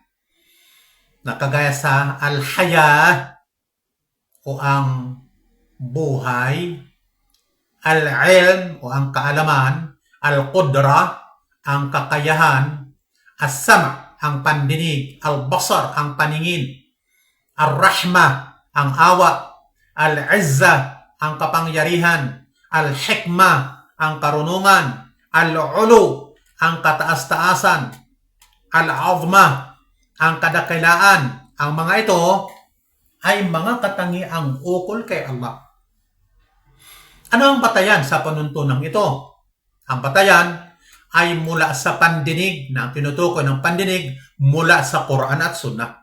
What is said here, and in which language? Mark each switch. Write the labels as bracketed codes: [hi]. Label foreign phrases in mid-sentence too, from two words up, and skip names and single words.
[tl] Nakagaya sa al-haya o ang buhay, al-ilm o ang kaalaman, al-qudra ang kakayahan, as-sam' ang pandinig, al-basar ang paningin, al-rahma ang awa, al-izza ang kapangyarihan, al-hikma ang karunungan, al-ulu ang kataas-taasan, al-azma ang kadakilaan. Ang mga ito ay mga katangiang ukol kay Allah. Ano ang batayan sa panuntunang ito? Ang batayan ay mula sa pandinig, na ang tinutukoy ng pandinig mula sa Quran at Sunnah.